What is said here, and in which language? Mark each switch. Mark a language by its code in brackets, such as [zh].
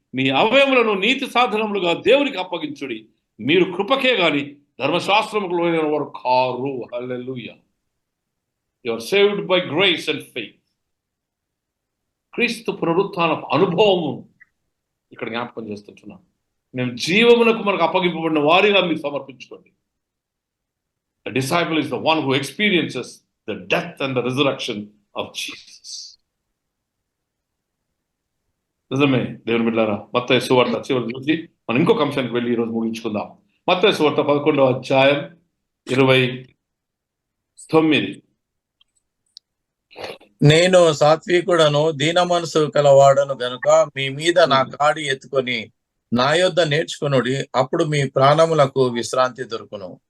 [te] మీ అవయములను నీతి సాధనములుగా దేవునికి అప్పగించుడి. మీరు కృపకే గాని ధర్మశాస్త్రముకు లోనైన వారు car. Hallelujah. [en] You are saved by grace and faith. [te] క్రీస్తు పునరుత్థాన అనుభవము ఇక్కడ జ్ఞాపకం చేస్తున్నాం. మేము జీవమునకు మనకు అప్పగింపబడిన వారిగా మీరు సమర్పించుకోండి. [en] A disciple is the one who experiences the death and the resurrection of Jesus. [te] నిజమే దేవుని బిడ్డలారా, మత్తయి సువార్త చివరి చూసి మనం ఇంకొక అంశానికి వెళ్ళి ఈరోజు ముగించుకుందాం. మత్తయి సువార్త 11వ అధ్యాయం 29. నేను సాత్వికుడను దీన మనసు కలవాడను గనుక మీ మీద నా కాడి ఎత్తుకొని నా యొద్ద నేర్చుకొనుడి, అప్పుడు మీ ప్రాణములకు విశ్రాంతి దొరుకును.